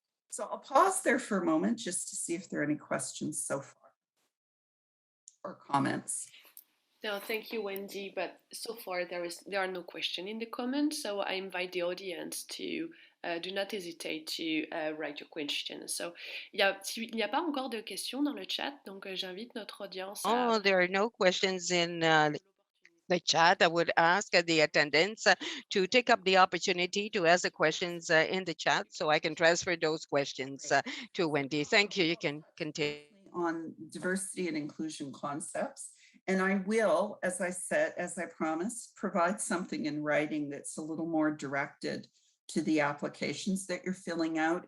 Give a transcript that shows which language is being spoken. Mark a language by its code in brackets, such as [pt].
[en] So I'll pause there for a moment just to see if there are any questions so far or comments. No, thank you, Wendy. But so far there are no questions in the comments, so I invite the audience to do not hesitate to write your questions. [fr] So, il n'y a pas encore de questions dans le chat, donc j'invite notre audience à. [en] Oh, there are no questions in the chat. I would ask the attendants to take up the opportunity to ask the questions in the chat so I can transfer those questions to Wendy. Thank you. You can continue. On diversity and inclusion concepts. And I will, as I said, as I promised, provide something in writing that's a little more directed to the applications that you're filling out.